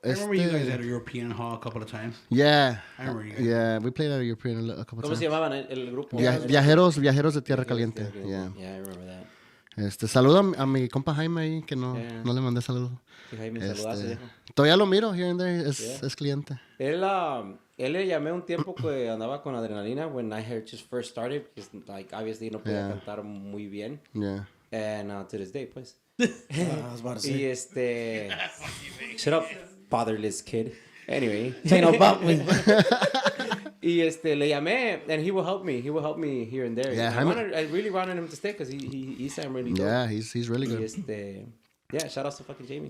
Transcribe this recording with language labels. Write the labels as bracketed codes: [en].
[en] I remember you guys at a European hall a couple of times. Yeah. I remember you guys. Yeah, we played at a European a couple [es] ¿Cómo [en] of [es] se [en] times. [es] llamaban el grupo? Viajeros de Tierra Caliente. [en] Yeah. Yeah, I remember that. [es] Saludo a mi compa Jaime ahí, que no le mandé saludo. Sí, Jaime, saludazo, viejo. Todavía lo miro [en] here and there, [es] es cliente. Él le llamé un tiempo que andaba con adrenalina [en] when I heard just first started, because like [es] obviously no podía cantar muy bien. [en] Yeah. And to this day, [es] pues. [en] I was about to say. Y shut up, fatherless kid. Anyway. Ain't no about me. [es] Y le llamé, [en] and he will help me. He will help me here and there. Yeah, I really wanted him to stay because he sang really good. Yeah, he's really good. Y yeah, shout out to fucking Jamie.